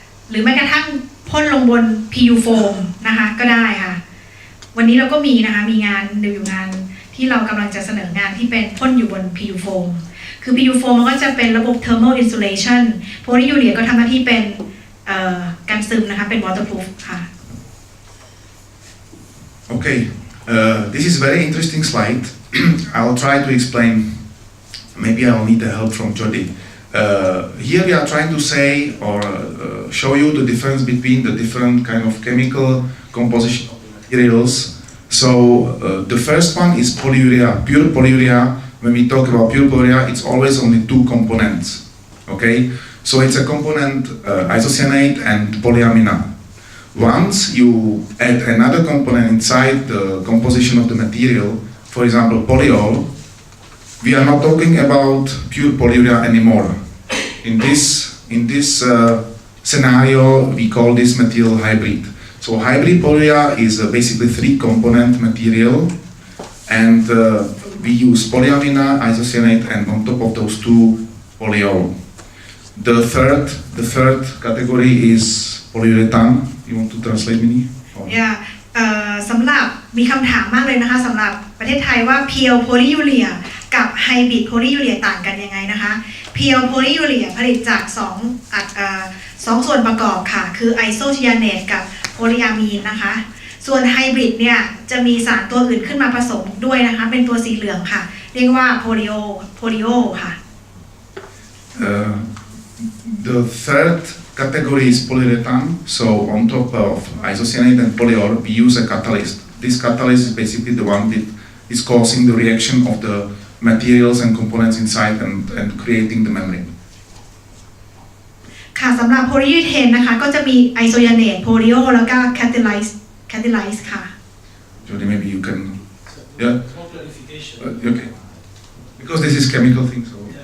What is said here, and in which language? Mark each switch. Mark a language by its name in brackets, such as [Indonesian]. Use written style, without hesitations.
[Thai] หรือแม้กระทั่งพ่นลงบน PU foam นะคะก็ได้ค่ะวันนี้เราก็มีนะคะมีงานอยู่งานที่เรากำลังจะเสนองานที่เป็นพ่นอยู่บน PU foam คือ PU foam มันก็จะเป็นระบบ thermal insulation โพลียูเรียก็ทำหน้าที่เป็นกันซึมนะคะเป็น waterproof ค่ะ [English] Okay, this is very interesting slide. I'll try to explain. Maybe I'll need the help from Jody. Here we are trying to say or show you the difference between the different kind of chemical composition of the materials. So the first one is polyurea, pure polyurea. When we talk about pure polyurea, it's always only two components, okay? So it's a component isocyanate and polyamina. Once you add another component inside the composition of the material, for example polyol, we are not talking about pure polyurea anymore. In this scenario, we call this material hybrid. So hybrid polyurea is basically three-component material, and we use polyamina, isocyanate, and on top of those two, polyol. The third category is polyurethane. You want to translate, Mini? Yeah. [Thai] สำหรับมีคำถามมากเลยนะคะสำหรับประเทศไทยว่า pure polyurea กับ hybrid polyurea ต่างกันยังไงนะคะ pure polyurea ผลิตจากสองส่วนประกอบค่ะคือไอโซไซยาเนตกับโพลีอะมีนนะคะส่วนไฮบริดเนี่ยจะมีสารตัวอื่นขึ้นมาผสมด้วยนะคะเป็นตัวสีเหลืองค่ะเรียกว่าโพลีโอค่ะ [English] The third category is polyurethane. So on top of isocyanate and polyol, we use a catalyst. This catalyst is basically the one that is causing the reaction of the materials and components inside and creating the membrane. [Thai] ค่ะสำหรับโพลียูเทนนะคะก็จะมีไอโซยาเนตโพลีโอแล้วก็แคตาไลซ์ค่ะ [English] Jody, maybe you can yeah More clarification. Okay, because this is chemical thing, so